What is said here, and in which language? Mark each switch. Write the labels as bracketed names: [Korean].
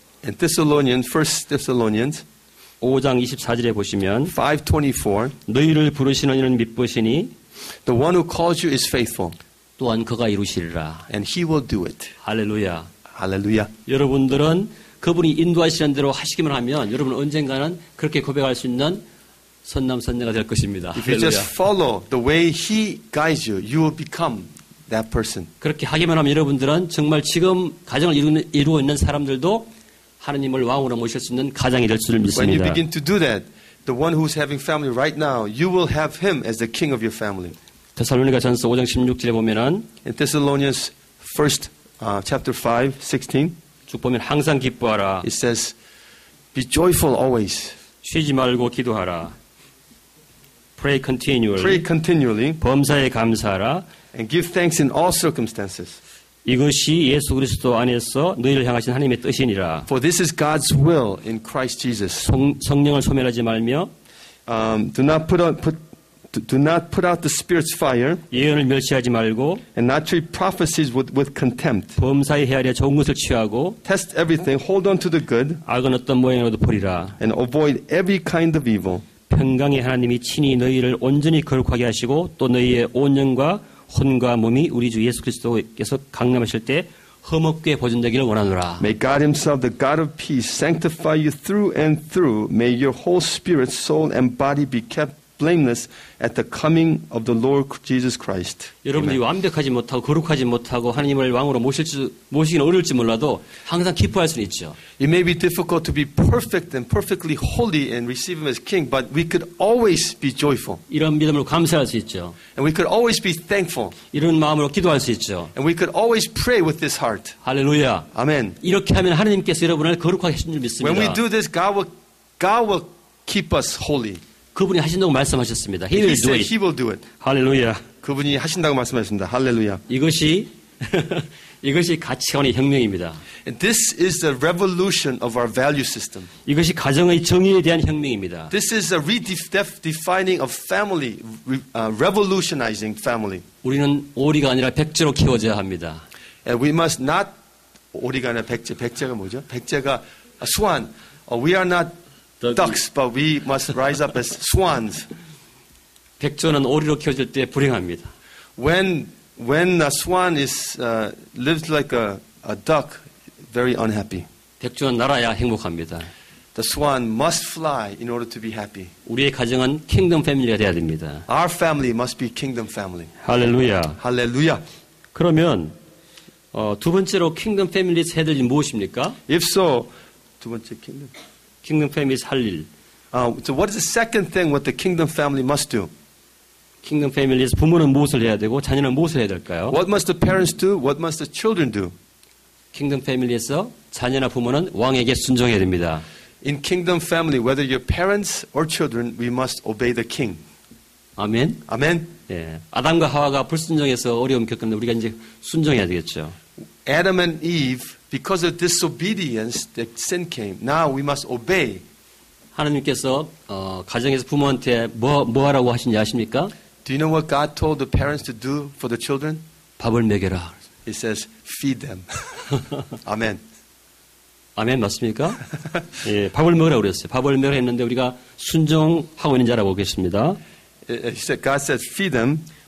[English] In Thessalonians, 1 Thessalonians [Korean] 5장 24절에 보시면 [English] 5:24, [Korean] 너희를 부르시는 이는 믿으시니 [English] the one who calls you is faithful, [Korean] 또한 그가 이루시리라. [English] and He will do it. [Korean] 할렐루야. [English] Hallelujah. [Korean] 여러분들은 그분이 인도하시는 대로 하시기만 하면 여러분은 언젠가는 그렇게 고백할 수 있는 선남선녀가 될 것입니다. [English] If you just follow the way He guides you, you will become that person. [Korean] 그렇게 하기만 하면 여러분들은 정말 지금 가정을 이루고 있는 사람들도 하나님을 왕으로 모실 수 있는 가장이 될 줄을 [English] When you [Korean] 믿습니다. [English] begin to do that, the one who's having family right now, you will have him as the king of your family. [Korean] 데살로니가 전서 5장 16절에 보면은 [English] In Thessalonians, chapter 5, 16, [Korean] 쭉 보면 항상 기뻐하라. [English] it says, be joyful always. [Korean] 쉬지 말고 기도하라. [English] Pray continually. Pray continually [Korean] 범사에 감사하라. [English] and give thanks in all circumstances. [Korean] 이것이 예수 그리스도 안에서 너희를 향하신 하나님의 뜻이니라. [English] For this is God's will in Christ Jesus. [Korean] 성령을 소멸하지 말며 [English] Do not put out the Spirit's fire [Korean] 예언을 멸시하지 말고 [English] and not treat prophecies with contempt. [Korean] 범사에 헤아려 좋은 것을 취하고 [English] Test everything, hold on to the good, [Korean] 악은 어떤 모양으로도 버리라. [English] and avoid every kind of evil. [Korean] 평강의 하나님이 친히 너희를 온전히 거룩하게 하시고 또 너희의 온 영과 혼과 몸이 우리 주 예수 그리스도께서 강림하실 때 흠없게 보존되기를 원하노라. [English] May God Himself, the God of peace, sanctify you through and through. May your whole spirit, soul, and body be kept blameless at the coming of the Lord Jesus Christ. [Korean] 여러분들이 완벽하지 못하고 거룩하지 못하고 하나님을 왕으로 모시기는 어려울지 몰라도 항상 기뻐할 수는 있죠. [English] It may be difficult to be perfect and perfectly holy and receive Him as King, but we could always be joyful. [Korean] 이런 믿음으로 감사할 수 있죠. [English] And we could always be thankful. [Korean] 이런 마음으로 기도할 수 있죠. [English] And we could always pray with this heart. [Korean] 할렐루야. [English] Amen. [Korean] 이렇게 하면 하나님께서 여러분을 거룩하게 하신 줄 믿습니다. [English] When we do this, God will keep us holy. [Korean] 그분이 하신다고 말씀하셨습니다. [English] He He will do said it. He will do it. [Korean] 할렐루야. 그분이 하신다고 말씀하셨습니다. 할렐루야. 이것이 가치관의 혁명입니다. [English] And this is the revolution of our value system. [Korean] 이것이 가정의 정의에 대한 혁명입니다. [English] This is a redefining of family, revolutionizing family. [Korean] 우리는 오리가 아니라 백제로 키워져야 합니다. [English] And we must not, [Korean] 오리가 아니라 백제. 백제가 뭐죠? 백제가 swan. [English] We are not ducks, but we must rise up as swans. [Korean] 백조는 오리로 키워질 때 불행합니다. [English] When a swan lives like a duck, very unhappy. [Korean] 백조는 날아야 행복합니다. [English] The swan must fly in order to be happy. [Korean] 우리의 가정은 킹덤 패밀리가 돼야 됩니다. [English] Our family must be kingdom family. [Korean] 할렐루야. [English] Hallelujah. [Korean] 그러면 두 번째로 킹덤 패밀리에서 해야 될 일 무엇입니까? [English] If so, [Korean] 두 번째 [English] kingdom. [Korean] 킹덤 패밀리에서 할 일. [English] So what is the second thing what the kingdom family must do? [Korean] 킹덤 패밀리에서 부모는 무엇을 해야 되고 자녀는 무엇을 해야 될까요? [English] What must the parents do? What must the children do? [Korean] 킹덤 패밀리에서 자녀나 부모는 왕에게 순종해야 됩니다. [English] In kingdom family, whether you're parents or children, we must obey the king. [Korean] 아멘. [English] Amen. [Korean] 예. 아담과 하와가 불순종해서 어려움 겪었는데 우리가 이제 순종해야 되겠죠. [English] Adam and Eve, because of disobedience, the sin came. Now we must obey. [Korean] 하나님께서 가정에서 부모한테 뭐 하라고 하신지 아십니까? [English] Do you know what God told the parents to do for the children? [Korean] 밥을 먹여라. [English] He says, feed them. Amen. [Korean] 아멘 맞습니까? 예, 밥을 먹으라고 그랬어요. 밥을 먹으라 했는데 우리가 순종하고 있는지 알아보겠습니다. [English] He said, God says, feed them.